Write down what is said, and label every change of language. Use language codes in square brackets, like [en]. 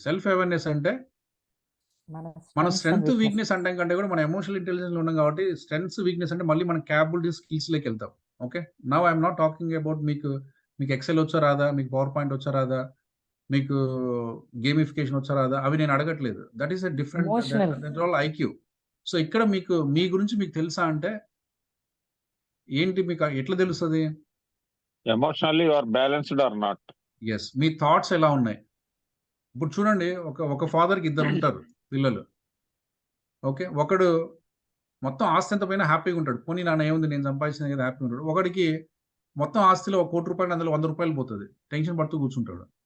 [te] Self awareness అంటే మన strength, weakness అంటాం కంటే కూడా మన ఎమోషనల్ ఇంటెలిజెన్స్‌లో ఉన్నాం కాబట్టి స్ట్రెంగ్త్స్, వీక్‌నెస్ అంటే మళ్ళీ మన క్యాపబిలిటీస్, స్కిల్స్‌లోకి వెళ్తాం. Okay. [en] now I am not talking about [te] మీకు ఎక్సెల్ వచ్చా రాదా? [en] మీకు PowerPoint వచ్చా రాదా? [te] మీకు గేమిఫికేషన్ వచ్చా రాదా? అవి నేను అడగట్లేదు. [en] That is a different, that all IQ. [te] So ఇక్కడ మీ గురించి మీకు తెలుసా అంటే ఏంటి మీకు ఎట్లా తెలుస్తుంది? [en] Emotionally, you are balanced or not? [te] Yes. మీ thoughts ఎలా ఉన్నాయి? ఇప్పుడు చూడండి, ఒక ఫాదర్కి ఇద్దరు ఉంటారు పిల్లలు. ఓకే, ఒకడు మొత్తం ఆస్తి ఎంత పైన హ్యాపీగా ఉంటాడు. పోనీ నాన్న ఏముంది, నేను సంపాదించిన కదా హ్యాపీగా ఉంటాడు. ఒకడికి మొత్తం ఆస్తిలో ₹1,00,00,000 అందులో ₹100 పోతుంది, టెన్షన్ పడుతూ కూర్చుంటాడు.